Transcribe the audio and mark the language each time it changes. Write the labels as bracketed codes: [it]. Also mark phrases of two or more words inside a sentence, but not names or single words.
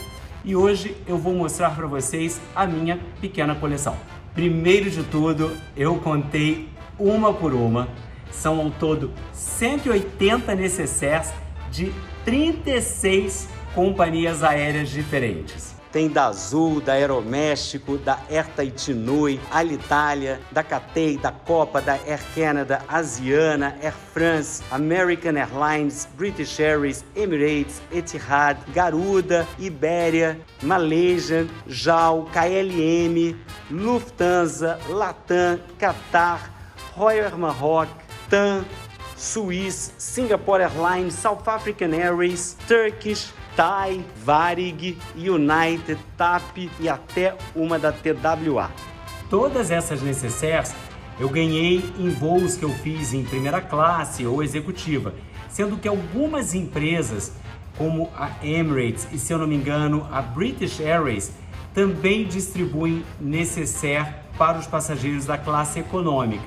[pt] E hoje eu vou mostrar para vocês a minha pequena coleção. Primeiro de tudo, eu contei uma por uma. São ao todo 180 necessaires de 36 companhias aéreas diferentes. Tem da Azul, da Aeroméxico, da Air Tahiti Nui, Alitalia, da Cathay, da Copa, da Air Canada, Asiana, Air France, American Airlines, British Airways, Emirates, Etihad, Garuda, Iberia, Malaysian, JAL, KLM, Lufthansa, Latam, Qatar, Royal Air Maroc, TAM, Swiss, Singapore Airlines, South African Airways, Turkish, Thai, Varig, United, TAP e até uma da TWA. Todas essas necessaires eu ganhei em voos que eu fiz em primeira classe ou executiva, sendo que algumas empresas, como a Emirates e, se eu não me engano, a British Airways, também distribuem necessaire para os passageiros da classe econômica.